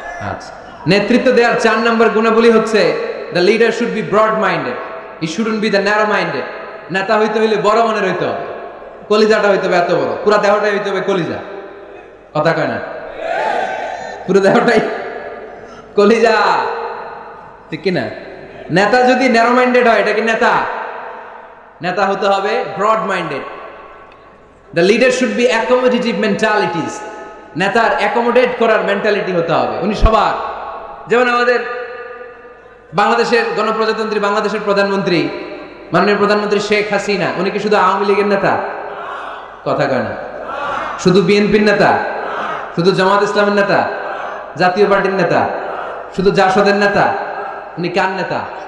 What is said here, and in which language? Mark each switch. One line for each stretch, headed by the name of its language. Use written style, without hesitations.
Bangla: আচ্ছা, নেতৃত্ব দেওয়ার 4 নম্বর গুণাবলী হচ্ছে
English: the leader should be broad minded, he shouldn't be the narrow minded.
Bangla: নেতা হইতে হইলে বড় মনের হইতে হবে, কলিজাটা হইতে হবে এত বড়, পুরো দেহটাই হইতে হবে কলিজা। কথা কয় না? পুরো দেহটাই কলিজা, ঠিক কি না? নেতা যদি ন্যারো মাইন্ডেড হয়, এটা কি নেতা? নেতা হতে হবে broad minded.
English: The leader should be accommodative mentalities.
Bangla: নেতার অ্যাকোমোডেট করার মেন্টালিটি হতে হবে। উনি সবার, যেমন আমাদের বাংলাদেশের গণপ্রজাতন্ত্রী বাংলাদেশের প্রধানমন্ত্রী, মাননীয় প্রধানমন্ত্রী শেখ হাসিনা, উনি কি শুধু আওয়ামী লীগের নেতা? কথা কয় না। শুধু বিএনপির নেতা? শুধু জামাত ইসলামের নেতা? জাতীয় পার্টির নেতা? শুধু জাসদের নেতা? উনি কার নেতা?